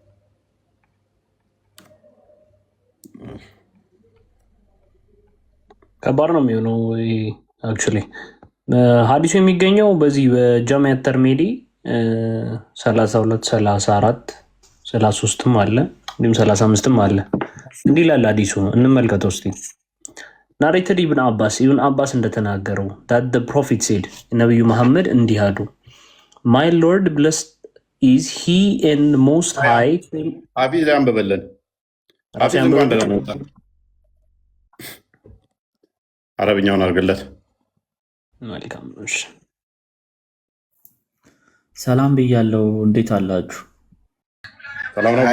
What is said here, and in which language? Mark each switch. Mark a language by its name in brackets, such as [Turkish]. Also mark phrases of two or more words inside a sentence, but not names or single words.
[Amharic] ከባድ ነው የሚሆነው። አክቹዋሊ ሀዲሱ የሚገኘው በዚህ በጃሚዓ ተርሚዚ 32 34 33ም አለ እንዲሁም 35ም አለ። እንዲህ ይላል ሀዲሱ፣ እንመልከተው እስቲ። ናሬትድ ኢብን አባስ እንደተናገረው [English] that the prophet said [Amharic] ነቢዩ መሐመድ እንዲህ አሉ [English] my lord blessed is he and most high [Amharic] ሀፊዝ አንብበልን። አረብኛውን አድርግለት። መልካም ነው። ሰላም ብያለው። እንዴት አላችሁ? ሰላም ነው።